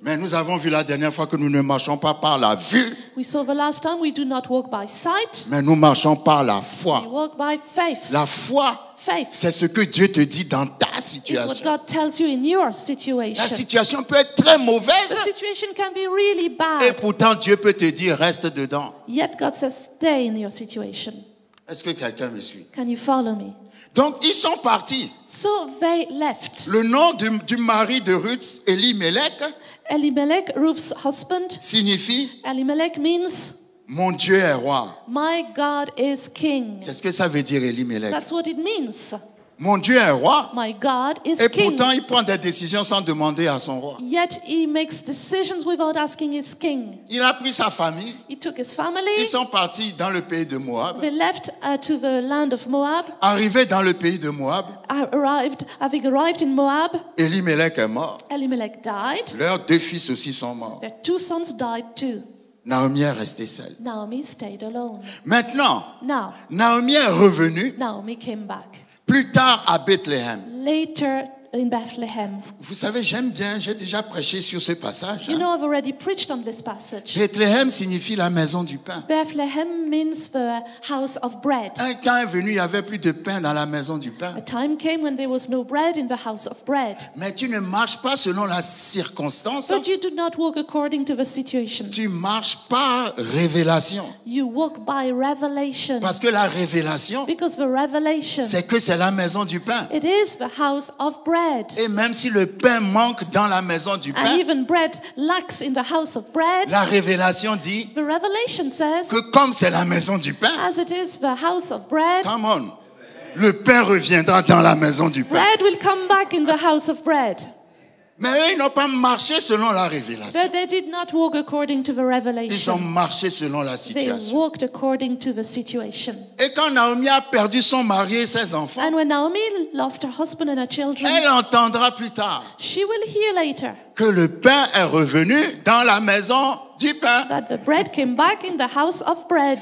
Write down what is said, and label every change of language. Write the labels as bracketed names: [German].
[French] Mais nous avons vu la dernière fois que nous ne marchons pas par la vue, [English] We saw the last time we do not walk by sight, [French] mais nous marchons par la [English] we [French] foi. [English] walk by faith. [French] La foi, [English] Faith [French] c'est ce que Dieu te dit dans ta [English] is what [French] situation. [English] God tells you in your [French] La [English] situation. [French] situation peut être très [English] The [French] mauvaise [English] situation can be really [French] et [English] bad, [French] pourtant Dieu peut te dire reste dedans. [English] yet God says stay in your situation. [French] Est-ce que quelqu'un me suit? [English] Can you follow me? [French] Donc ils sont partis. [English] So they left. [French] Le nom du mari de Ruth, Elimelech, [English] Elimelech, Ruth's husband. [French] signifie [English] Elimelech means [French] mon Dieu est roi. [English] my God is king. [French] C'est ce que ça veut dire Elimelech. [English] That's what it means. [French] Mon Dieu est roi. [English] My God is [French] Et [English] king. [French] pourtant il prend des décisions sans demander à son roi. [English] Yet he makes decisions without asking his king. [French] Il a pris sa famille. [English] He took his family. [French] Ils sont partis dans le pays de Moab. [English] They left to the land of Moab. [French] Arrivés dans le pays de Moab, [English] Having arrived in Moab, [French] Elimelech est mort. [English] Elimelech died. [French] Leurs 2 fils aussi sont morts. [English] Their 2 sons died too. [French] Naomi est restée seule. [English] Naomi stayed alone. [French] Maintenant, [English] Now, [French] Naomi est revenue [English] Naomi came back. [French] plus tard à Bethléem. [English] Later in Bethlehem. [French] Vous savez, j'aime bien, j'ai déjà prêché sur ce passage. [English] You know, I've already preached on this passage. [French] Bethléem signifie la maison du pain. [English] Bethlehem means the house of bread. [French] Un temps est venu, il n'y avait plus de pain dans la maison du pain. [English] A time came when there was no bread in the house of bread. [French] Mais tu ne marches pas selon la circonstance, [English] But you do not walk according to the situation. [French] tu marches par révélation. [English] You walk by revelation. [French] Parce que la révélation, [English] Because the revelation, [French] c'est que c'est la maison du pain. [English] it is the house of bread. [French] Et même si le pain manque dans la maison du [English] And [French] pain, [English] even bread lacks in the house of bread. [French] la révélation dit [English] The revelation says, [French] que comme c'est la maison du pain, [English] as it is the house of bread, come on, [French] le pain reviendra dans la maison du pain. [English] bread will come back in the house of bread. [French] Mais eux, ils n'ont pas marché selon la révélation. [English] But they did not walk according to the [French] Ils ont [English] revelation. [French] marché selon la [English] They [French] situation. [English] walked according to the situation. [French] Et quand Naomi a perdu son mari et ses enfants, [English] And when Naomi lost her husband and her children, [French] elle entendra plus tard [English] she will hear later [French] que le pain est revenu dans la maison du pain. [English] that the bread came back in the house of bread.